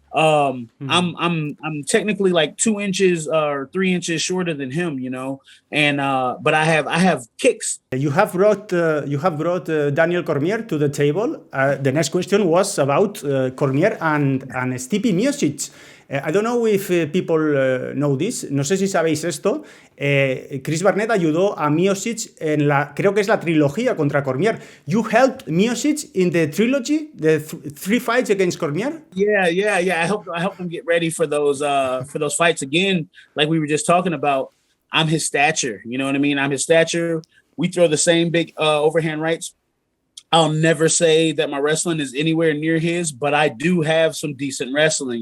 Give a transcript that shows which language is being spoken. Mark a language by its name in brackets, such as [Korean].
[English] I'm technically like 2 inches or 3 inches shorter than him, you know, and but I have kicks. You have brought Daniel Cormier to the table. The next question was about Cormier and Stipe Miocic. I don't know if people know this. [Spanish] No sé si sabéis esto. Chris Barnett ayudó a Miocic en creo que es la trilogía contra Cormier. [English] You helped Miocic in the trilogy, the 3 fights against Cormier? Yeah. I helped him get ready for those fights again. Like we were just talking about, I'm his stature. You know what I mean? I'm his stature. We throw the same big overhand rights. I'll never say that my wrestling is anywhere near his, but I do have some decent wrestling.